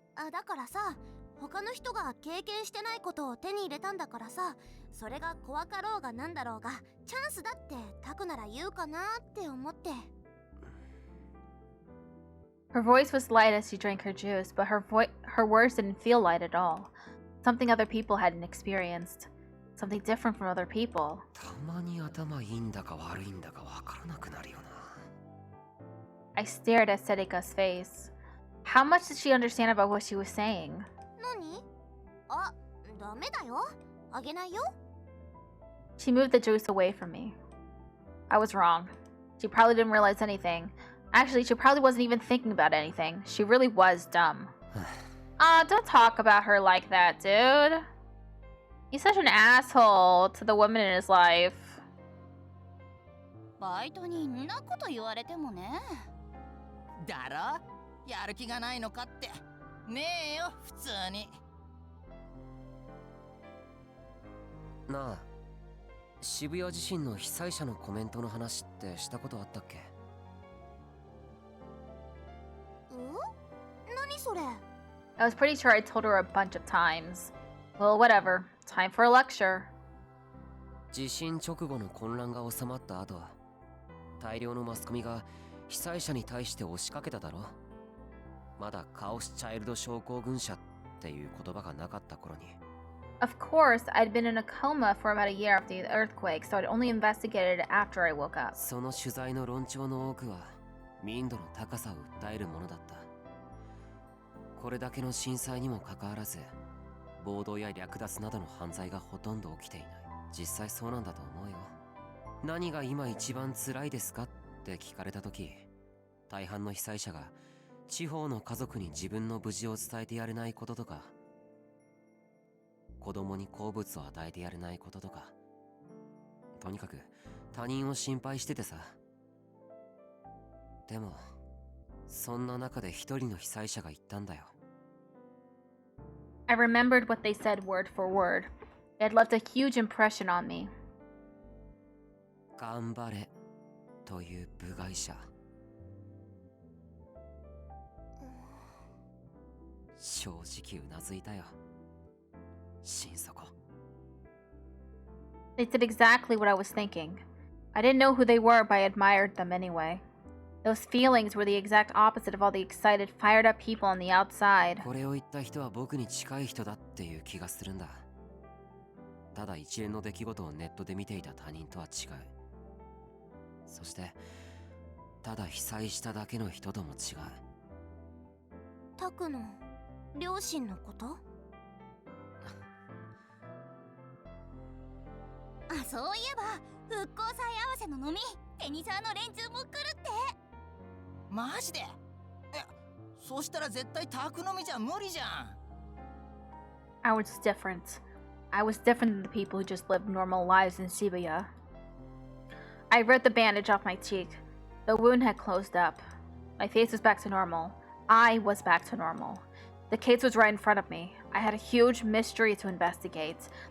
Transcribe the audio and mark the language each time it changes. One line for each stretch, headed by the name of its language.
Japanese: だからさ、他の人が経験してないことを手に入れたんだからさ、それが怖かろうがなんだろうがチャンスだってタクなら言うかなって思って。
English: Her voice was light as she drank her juice, but her words didn't feel light at all. Something other people hadn't experienced. Something different from other people.
Japanese: たまに頭いいんだか悪いんだかわからなくなるよな。
English: I stared at Serika's face. How much did she understand about what she was saying?
Japanese: 何？ダメだよ。あげないよ。
English: She moved the juice away from me. I was wrong. She probably didn't realize anything. Actually, she probably wasn't even thinking about anything. She really was dumb. Don't talk about her like that, dude. He's such an asshole to the women in his life.
Japanese: バイトにんなこと言われてもね。だろ？やる気がないのかって。ねえよ、普通に。なあ、渋谷地震の被災者のコメントの話ってしたことあったっけ？何それ？
English: I was pretty sure I told her a bunch of times. Well, whatever. Time for a lecture.
Japanese: 地震直後の混乱が収まった後、大量のマスコミが被災者に対して押しかけただろ。まだカオスチャイルド症候群者っていう言葉がなかった頃に。
English: Of course, I'd been in a coma for about a year after the earthquake, so I'd only investigated it after I woke up.
Japanese: その取材の論調の多くは民度の高さを訴えるものだった。これだけの震災にもかかわらず、暴動や略奪などの犯罪がほとんど起きていない。実際そうなんだと思うよ。何が今一番辛いですかって聞かれた時、大半の被災者が地方の家族に自分の無事を伝えてやれないこととか、子供に好物を与えてやれないこととか、とにかく他人を心配しててさ。でもそんな中で一人の被災者が言ったんだよ。
English: I remembered what they said word for word. It had left a huge impression on me.
Japanese: 頑張れという部外者。正直うなずいたよ。心底。
English: They said exactly what I was thinking. I didn't know who they were, but I admired them anyway. Those feelings were the exact opposite of all the excited, fired up people on the outside.
Japanese: これを言った人は僕に近い人だっていう気がするんだ。ただ一連の出来事をネットで見ていた他人とは違う。そしてただ被災しただけの人とも違う。タクの両親のこと？そういえば復興祭合わせの飲み、テニサーの連中も来るって。マジで？そしたら絶対タク飲みじゃ無理じゃん。
English: I was different. I was different than the people who just lived normal lives in Shibuya. I ripped the bandage off my cheek. The wound had closed up. My face was back to normal. I was back to normal. The case was right in front of me. I had a huge mystery to investigate.